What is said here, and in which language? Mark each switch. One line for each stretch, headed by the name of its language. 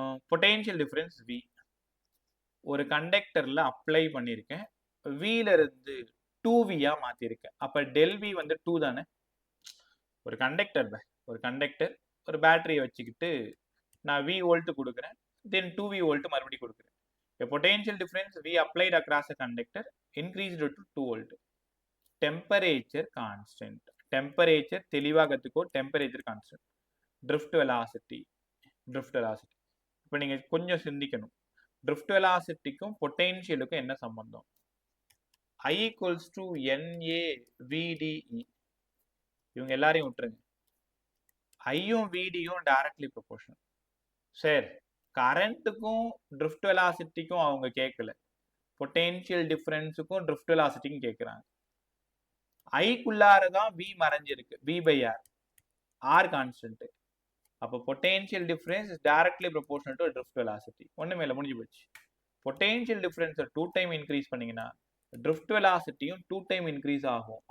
Tamil: Potential difference V ஒரு கண்டக்டர்ல apply பண்ணியிருக்கேன். Vல இருந்து 2Vயா மாத்திருக்கேன். அப்ப டெல் V வந்து 2 தானே? ஒரு கண்டக்டர் ஒரு பேட்டரியை வச்சுக்கிட்டு நான் V வோல்ட் கொடுக்குறேன், தென் 2V வோல்ட் மறுபடியும் கொடுக்குறேன்.
English: A potential difference V applied across a conductor increased to 2 volt. Temperature constant. Temperature
Tamil: தெளிவா கத்துக்கோ.
English: Temperature constant. Drift velocity.
Tamil: இப்போ நீங்க கொஞ்சம் சிந்திக்கணும். Drift velocityக்கும் பொட்டென்ஷியலுக்கும் என்ன சம்பந்தம்?
English: I equals to NAVDE.
Tamil: இவங்க எல்லாரையும் விட்டுருங்க. ஐயும் VDயும் டைரக்ட்லி ப்ரொபோர்ஷனல். சரி, கரண்ட்டுக்கும் ட்ரிஃப்ட் வெலாசிட்டிக்கும் அவங்க கேட்கல, பொட்டென்ஷியல் டிஃபரன்ஸுக்கும் ட்ரிஃப்ட் வெலாசிட்டிக்கும் கேட்குறாங்க. ஐக்குள்ளாரதான் V மறைஞ்சிருக்கு, V by R. R constant.
English: அப்போ potential difference is directly proportional to drift velocity.
Tamil: ஒண்ணுமே இல்லை, முடிஞ்சு போச்சு. பொட்டென்ஷியல் டிஃபரன்ஸை 2 டைம் இன்க்ரீஸ் பண்ணீங்கன்னா ட்ரிஃப்ட் வெலாசிட்டியும் 2 டைம் இன்க்ரீஸ் ஆகும்.